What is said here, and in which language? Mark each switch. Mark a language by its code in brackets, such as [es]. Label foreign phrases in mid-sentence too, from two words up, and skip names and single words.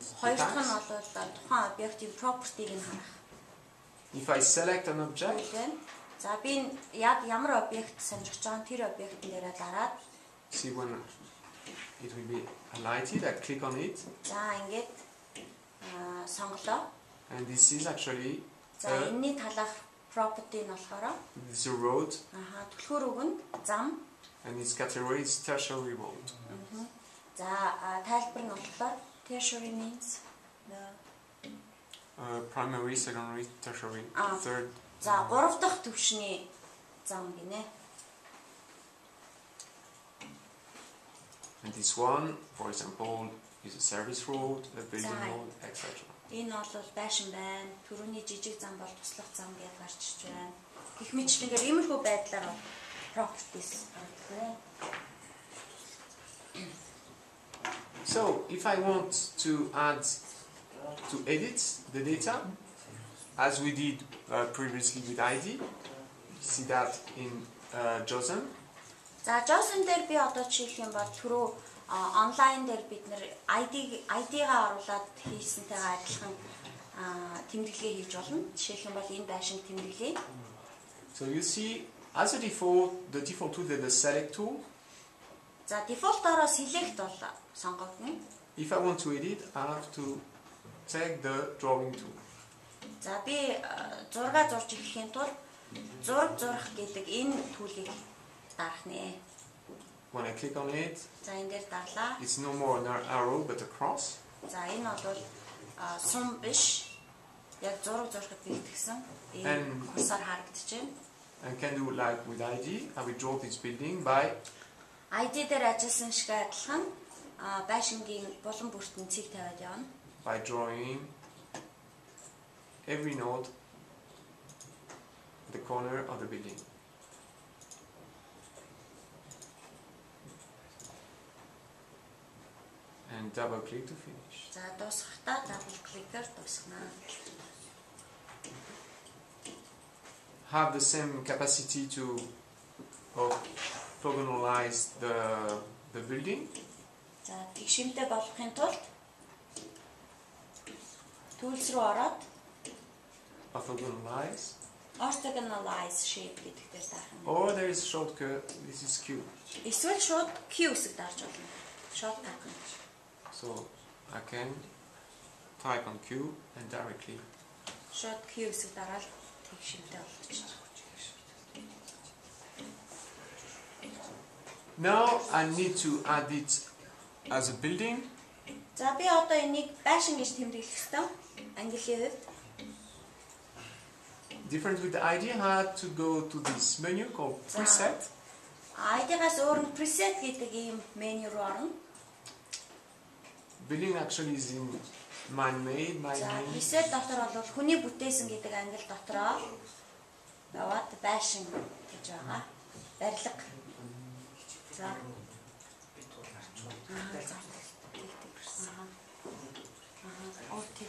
[mn] Хоёр дахь нь бол тухайн объектийн property-г нь харах. [en] If I select an object, [mn] за би яг ямар объект сонирхож байгаа тэр объектын дээрээ дараад [en] see when it will be highlighted, I click on it. [mn] За ингээд сонголоо. [en] And this is actually [mn] за энэний талах property нь болохоор [en] this is a road. [mn] Түлхүүр үг нь зам. [en] And its category is tertiary road. [mn] За тайлбар нь болохоор [en] tertiary means the primary, secondary, tertiary, third. [mn] За 3 дахь түвшний зам гинэ. [en] And this one, for example, is a service road, a building road, etc. [mn] Энэ бол байшин байна. Төрөний жижиг зам бол туслах зам гэж гарчиж байна. Гэх мэтчлэнгээр иймэрхүү байдлаар properties. [en] So, if I want to edit the data, as we did previously with ID, see that in JOSM. [mn] За JOSM дээр би одоо жишээлх юм бол түрүү онлайн дээр бид нэр ID-гаа оруулаад хийсэнтэйгээ адилхан тэмдэглэгээ хийж болно. Жишээлх юм бол энэ байшин тэмдэглэе. [en] So you see, as a default, the default tool is the select tool. [mn] За default-ороо select бол сонгогдно. [en] If I want to edit, I have to take the drawing tool. [mn] За би зураг зурж ихэхийн тулд зураг зурах гэдэг энэ төлийг дарах нэ. [en] When I click on it, [mn] за энэ дээр дарлаа. [en] It's no more an arrow but a cross. [mn] За энэ бол сум биш. Яг зураг зурхад бэлтгэсэн. Энэ курсаар харагдаж байна. [en] And can do like with ID. I will draw this building by [mn] ID дээр ажилласан шиг адилхан байшингийн булан бүртэн цэг тавиад явна. [en] By drawing every node at the corner of the building. And double click to finish. [mn] За дуусгахтаа [en] double click- [mn] ээр дуусгана. [en] Have the same capacity to orthogonalize the building. [mn] За тэгшимтэй болгохын тулд tools руу ороод [en] orthogonalize shape [mn] гэдэг дээр дарах юм. [en] Or there is shortcut. This is Q. [mn] Эсвэл шууд Q хэсэг дарж болно. [en] Shortcut. So I can type on Q and directly. [mn] Шууд Q хэсэг дараад тэгшимтэй болгочих. [en] Now I need to add it as a building. [mn] За би одоо энийг байшин гэж тэмдэглэх ёстой. Английн хувьд. [en] Different with the ID, I had to go to this menu called preset. [mn] ID-гаас өөр нь preset гэдэг ийм меню руу орно. Building actually is in man-made. За preset дотор бол хүний бүтээсэн гэдэг англи дотроо яваад байшин гэж байгаа. Барилга. За. [en] Okay.